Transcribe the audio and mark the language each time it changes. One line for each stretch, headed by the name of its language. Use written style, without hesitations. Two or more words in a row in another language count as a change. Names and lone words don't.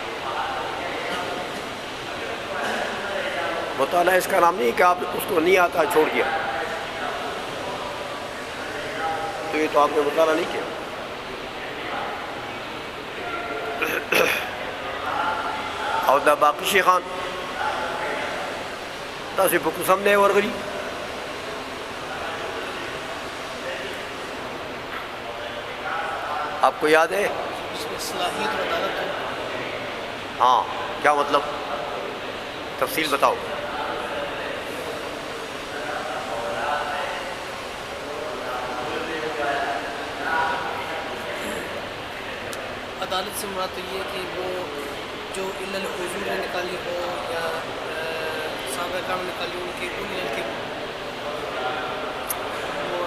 Urdu: مطالعہ اس کا نام نہیں کہ آپ اس کو نہیں آتا چھوڑ دیا، تو یہ تو آپ نے مطالعہ نہیں کیا۔
Pashto: اور دا باقی شیخان تاسو په کوم نه ورغلی
Urdu: آپ کو یاد ہے؟ اس میں صلاحیت و عدالت ہو۔ ہاں، کیا مطلب؟ تفصیل بتاؤ۔ عدالت سے مراد تو یہ ہے کہ وہ جو علل حضور نے نکالی ہو یا صحابہ کرام نے نکالی ہو، ان کی وہ